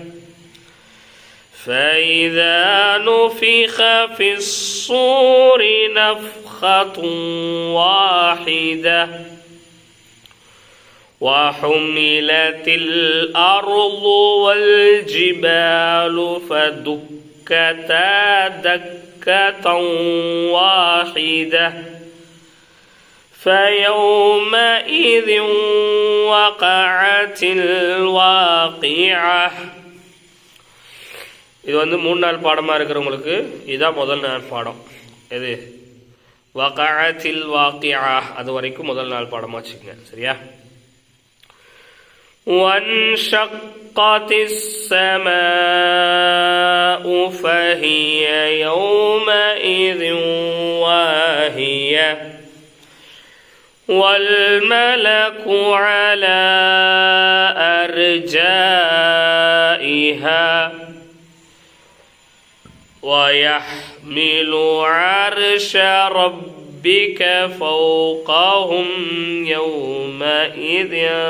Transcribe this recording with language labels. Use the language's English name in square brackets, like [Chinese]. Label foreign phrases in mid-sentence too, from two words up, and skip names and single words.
[Arabic] فإذا نفخ في الصور نفخة واحدة وحملت الأرض والجبال فدكتا دكة واحدة فيومئذ وقعت الواقعة. [Tamil] இது 3 நாள் பாடமாக இருக்கிறவங்களுக்கு இதுதான் முதல் நாள் பாடம். எது [Arabic] وقعت الواقعة [Tamil] அது வரைக்கும் முதல் நாள் பாடமாக வச்சுக்கோங்க. சரியா? [Arabic] وانشقت السماء فهي يومئذ واهية والملك على أرجائها ويحمل عرش ربك فوقهم يومئذ